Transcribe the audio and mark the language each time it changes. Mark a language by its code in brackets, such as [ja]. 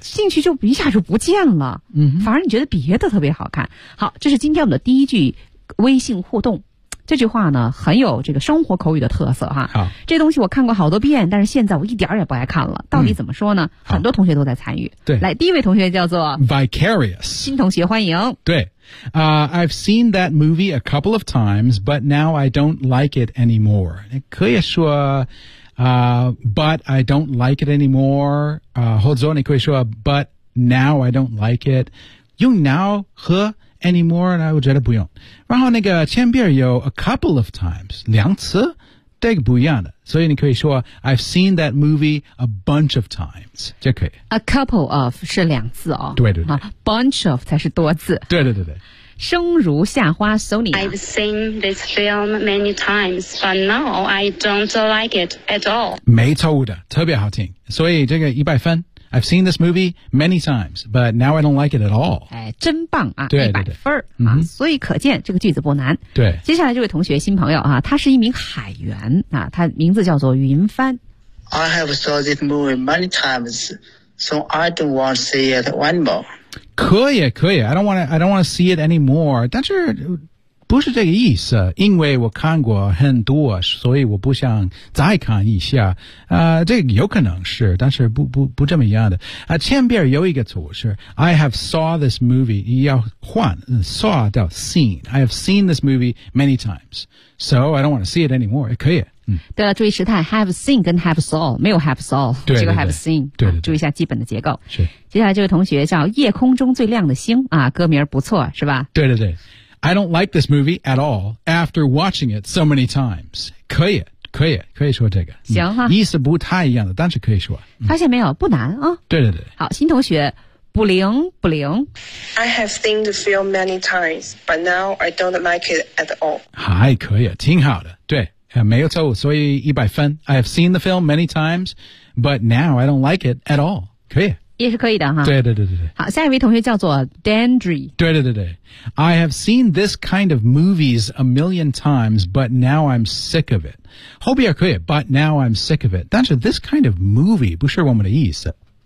[zh] 兴趣就一下就不见了、嗯、反而你觉得别的特别好看好这是今天我们的第一句微信互动这句话呢很有这个生活口语的特色哈好这东西我看过好多遍但是现在我一点儿也不爱看了到底怎么说呢、嗯、很多同学都在参与对来第一位同学叫做 [en] Vicarious [zh] 新同学欢迎 [en] 对I've seen that movie a couple of times, but now I don't like it anymore. [zh] 可以说 [en] but I don't like it anymore. [zh] 或者说你可以说 [en] but now I don't like it. [zh] 用 now 和 anymore, 我觉得不用。然后那个前边有 [en] a couple of times, [zh] 两次这个不一样的。所以你可以说 [en] I've seen that movie a bunch of times. [zh] 这可以。 [en] A couple of [zh] 是两次哦。对对对。啊、 [en] bunch of [zh] 才是多次。对对对对。生如夏花 Sony。 [en] I've seen this film many times, but now I don't like it at all. [zh] 没错的特别好听。所以这个一百分。 [en] I've seen this movie many times, but now I don't like it at all. [zh] 哎，真棒啊！对，一百分对对啊、嗯！所以可见这个句子不难。对，接下来这位同学新朋友啊，他是一名海员啊，他名字叫做云帆。 [en] I have saw this movie many times, so I don't want to see it anymore. [zh] 可以，可以。 [en] I don't want to see it anymore. [zh] 但是不是这个意思，因为我看过很多，所以我不想再看一下。这个有可能是，但是不这么一样的。前边有一个词是 [en] I have saw this movie， [zh] 要换 saw 叫 seen。 [en] I have seen this movie many times， so I don't want to see it anymore。 [zh] 可以。对了，注意时态 ，have seen 跟 have saw 没有 have saw，对对对这个 have seen，对对对、啊、注意一下基本的结构。是，接下来这位同学叫夜空中最亮的星啊，歌名不错是吧？对对对。 [en] I don't like this movie at all after watching it so many times. [zh] 可以可以可以说这个。行哈。意思不太一样的但是可以说。发现没有不难啊。对对对。好新同学不灵不灵。 [en] I have seen the film many times, but now I don't like it at all. [zh] 还可以挺好的。对没有错误所以一百分。 [en] I have seen the film many times, but now I don't like it at all. [zh] 可以。也是可以的哈。对对对对对。好，下一位同学叫做 Dandry。对对对对。 [en] I have seen this kind of movies a million times, but now I'm sick of it. [zh] 后边可以 [en] but now I'm sick of it. [zh] 但是 [en] this kind of movie [zh] 不是我们的意思。